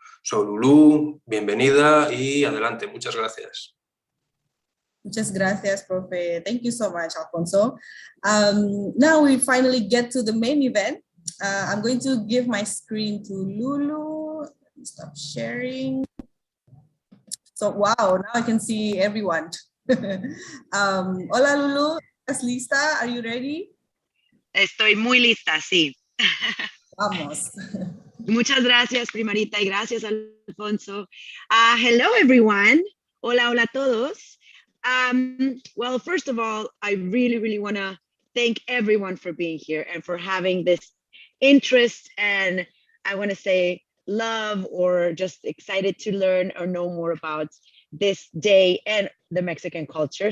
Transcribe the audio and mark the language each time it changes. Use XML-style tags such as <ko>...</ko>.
<es>So Lulu, bienvenida y adelante, muchas gracias. Muchas gracias, Profe.</es> <en>Thank you so much, Alfonso. Now we finally get to the main event. I'm going to give my screen to Lulu. Let me stop sharing. So, wow, now I can see everyone.</en> <es>Hola, Lulu. ¿Estás lista?</es> <en>Are you ready?</en> <es>Estoy muy lista, sí. Vamos. Muchas gracias, Primarita, y gracias, Alfonso.</es> <en>Hello, everyone.</en> <es>Hola, hola a todos.</es> <en>Well, first of all, I really want to thank everyone for being here and for having this interest and I want to say love or just excited to learn or know more about this day and the Mexican culture.</en>